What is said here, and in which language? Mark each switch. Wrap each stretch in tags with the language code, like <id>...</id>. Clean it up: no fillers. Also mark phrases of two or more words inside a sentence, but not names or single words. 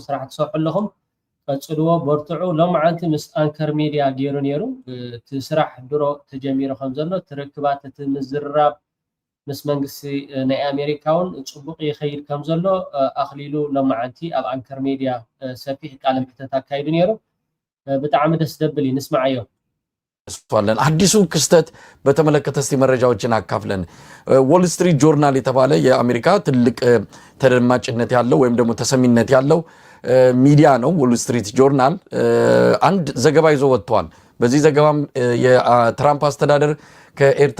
<ti>ስራሕ ትሰርሑ ኣለኹም ቀጽልዎ በርትዑ ሎማዓንቲ ምስ አንከር ሚድያ ገይሩ ነይሩ እቲ ስራሕ ድሮ ተጀሚሩ ከም ዘሎ ትርክባት እቲ ምዝርራብ ምስ መንግስቲ ናይ ኣሜሪካውን ጽቡቕ ይኸይድ ከም ዘሎ ኣኽሊሉ ለማዓንቲ ኣብ አንከር ሚድያ ሰፊሕ ቃለ መሕተት አካይዱ ነይሩ ብጣዕሚ ደስ ደብል ይንስማዓዮ</ti> <am>ሷለን አዲሱ ክስተት በተመለከተ እስቲ መረጃዎችን አካፍለን ዎል ስትሪት ጆርናል የተባለ የአሜሪካ ትልቅ ተደማጭነት ያለው ወይም ደግሞ ተሰሚነት ያለው ሚዲያ ነው ዎል ስትሪት ጆርናል አንድ ዘገባ ይዞ ወጥቷል በዚህ ዘገባም የትራምፕ አስተዳደር ከኤርትራ</am>